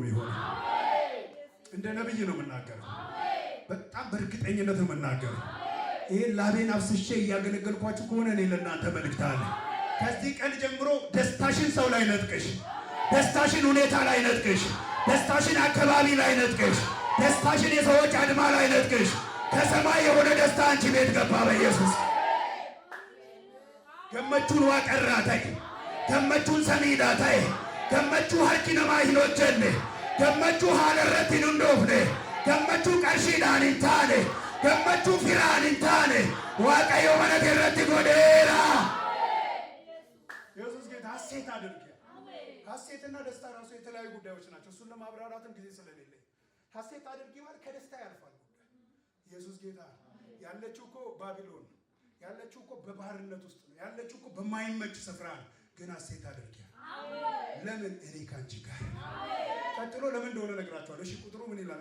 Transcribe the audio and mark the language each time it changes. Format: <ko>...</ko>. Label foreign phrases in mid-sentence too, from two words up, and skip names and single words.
<am>የሚሆነው። እንደ ነብይ ነው የምናገረው። በጣም በእርግጠኝነት ነው የምናገረው። ይሄን ላቤን አፍስሼ እያገለገልኳችሁ ከሆነ እኔ ለእናንተ መልእክት አለ። ከዚህ ቀን ጀምሮ ደስታሽን ሰው ላይ ነጥቀሽ፣ ደስታሽን ሁኔታ ላይ ነጥቀሽ፣ ደስታሽን አካባቢ ላይ ነጥቀሽ፣ ደስታሽን የሰዎች አድማ ላይ ነጥቀሽ፣ ከሰማይ የሆነ ደስታ አንቺ ቤት ገባ። በኢየሱስ</am> <om>gammachuun waaqarraa ta'e, gammachuun samiidhaa ta'e, gammachuu harki namaa hin hojjenne, gammachuu haala irratti hin hundoofne, gammachuu qarshiidhaan hin taane, gammachuu firaan hin taane waaqayyo mana irratti godheera።</om> <am>ኢየሱስ ጌታ ሐሴት አድርጌ ሐሴትና ደስታ ራሱ የተለያዩ ጉዳዮች ናቸው። እሱን ለማብራራትም ጊዜ ስለሌለኝ ሐሴት አድርጌ ማለት ከደስታ ያልፋል ጉዳይ። ኢየሱስ ጌታ ያለችው እኮ ባቢሎን ነው። ያለችው እኮ በባህርነት ውስጥ ነው። ያለችው እኮ በማይመች ስፍራ ነው። ግን ሐሴት አድርጌ ለምን እኔ ካንቺ ጋር። ቀጥሎ ለምን እንደሆነ ነግራችኋለሁ። እሺ ቁጥሩ ምን ይላል?</am>